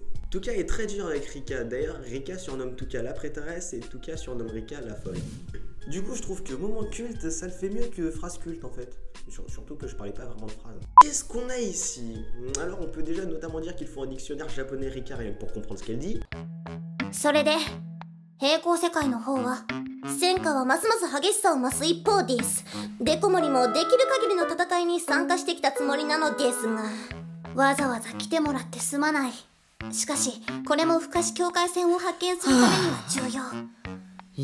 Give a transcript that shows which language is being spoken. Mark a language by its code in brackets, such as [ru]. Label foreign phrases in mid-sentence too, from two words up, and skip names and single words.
[fr] Tuka est très dur avec Rika, d'ailleurs Rika surnomme Tuka la prêtresse et Tuka surnomme Rika la folle. Du coup je trouve que moment culte ça le fait mieux que phrase culte en fait, surtout que je parlais pas vraiment de phrase. Qu'est-ce qu'on a ici? Alors on peut déjà notamment dire qu'il faut un dictionnaire japonais Rika rien que pour comprendre ce qu'elle dit. [ja] それで平行世界の方は戦火はますます激しさを増す一方です。デコモリもできる限りの戦いに参加してきたつもりなのですが、わざわざ来てもらってすまない。しかしこれも深し境界線を発見するためには重要。